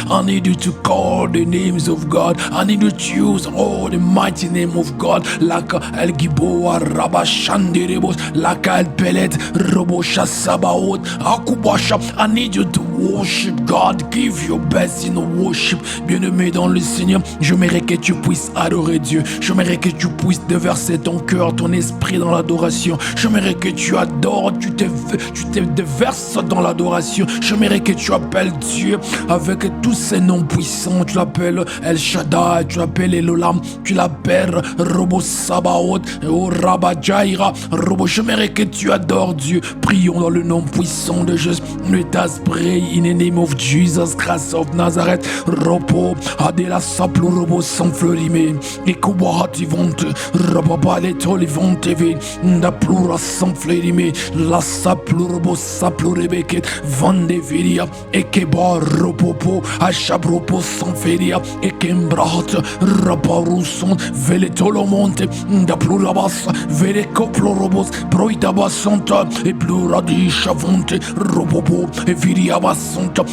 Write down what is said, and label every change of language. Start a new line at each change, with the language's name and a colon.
English: I need you to call the names of God. I need you to use all the mighty name of God. Like El Giboa, Rabba Shanderebos, like El Pelet, Robosha Sabaot, Akubasha. I need you to worship God. Give your best in worship.
French: Bien-aimé dans le Seigneur, j'aimerais que tu puisses adorer Dieu. J'aimerais que tu puisses déverser ton cœur, ton esprit dans l'adoration. J'aimerais que tu adores, tu te déverses dans l'adoration. J'aimerais que tu appelles Dieu avec tous ses noms puissants. Tu l'appelles El Shaddai, tu l'appelles Elolam, tu l'appelles Robo Sabaoth, Rabba Jaira, Robo. J'aimerais que tu adores Dieu. Prions dans le nom puissant de Jésus.
English: Let us pray in the name of Jesus Christ of Nazareth. Robo Adela Saplo Robo Sanflorime Ekobahati Vonte Rababa Letoli Vonte Ve Ndaplura Sanflorime La Saplo Robo Saplo Rebeket Vande Viria Ekeba Ropopo Achabropo Sanferia Ekembrahat Raparuson Veletolomonte Ndaplurabas Verekoplorobos Proitabasanta E Pluradisha Vonte Ropopo E Viriabasanta.